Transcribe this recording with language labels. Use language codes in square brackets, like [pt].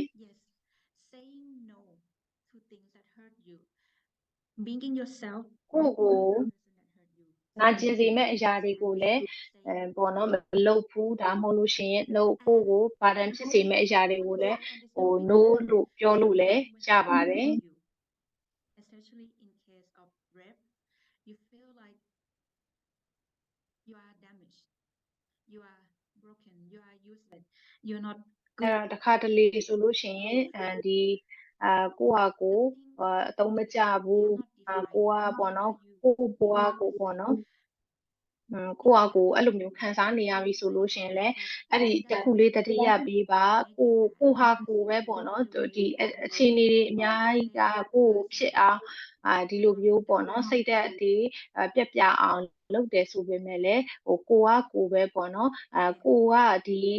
[en] Yes, saying no to things that hurt you, making yourself [my] ကိုကို [en] the person that hurt you. [my] နာကျင်စေမဲ့အရာတွေကိုလည်းပေါ့နော်မလုပ်ဘူးဒါမှမဟုတ်လို့ရှိရင်ကိုဘာတမ်းဖြစ်စေမဲ့အရာတွေကိုလည်းno လို့ပြောလို့လည်းရပါတယ် [en] Especially in case of rape, you feel like you are damaged, you are broken, you are useless, you're not [my] အဲ့ တော့တစ်ခါတလေဆိုလို့ရှိရင်ဒီကိုဟာကိုအသုံးမကျဘူးကိုကပေါ့နော်ကိုဘဝကိုပေါ့နော်ကိုဟာကိုအဲ့လိုမျိုးခံစားနေရပြီဆိုလို့ရှိရင်လည်းအဲ့ဒီတစ်ခုလေးတတိယပေးပါကိုဟာကိုပဲပေါ့နော်ဒီအခြေအနေတွေအများကြီးကကိုဖြစ်အောင်ဒီလိုမျိုးပေါ့နော်စိတ်သက်တွေပြက်ပြအောင်လုပ်တယ်ဆိုပေမဲ့လည်းကိုကကိုပဲပေါ့နော်ကိုကဒီ